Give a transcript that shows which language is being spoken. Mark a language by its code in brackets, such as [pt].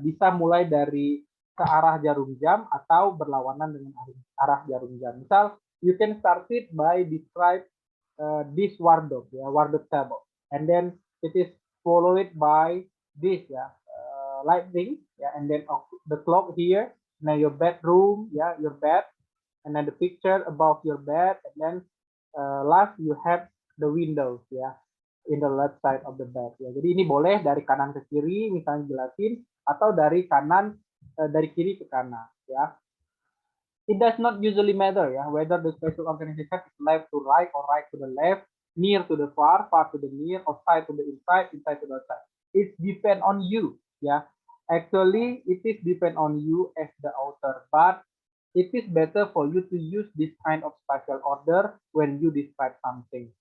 [id] Bisa mulai dari ke arah jarum jam atau berlawanan dengan arah jarum jam. [en] Misal, you can start it by describe this wardrobe, ya, wardrobe table, and then it is followed by this, ya, lighting, ya, and then the clock here, now your bedroom, ya, your bed, and then the picture above your bed, and then last you have the windows, ya, in the left side of the bed, ya. [id] Jadi ini boleh dari kanan ke kiri misalnya jelasin, atau dari kanan dari kiri ke kanan, ya. [en] It does not usually matter, ya, whether the spatial organization is left to right or right to the left, near to the far, far to the near, outside to the inside, inside to the outside. It depend on you, ya. Actually, it is depend on you as the author, but it is better for you to use this kind of spatial order when you describe something.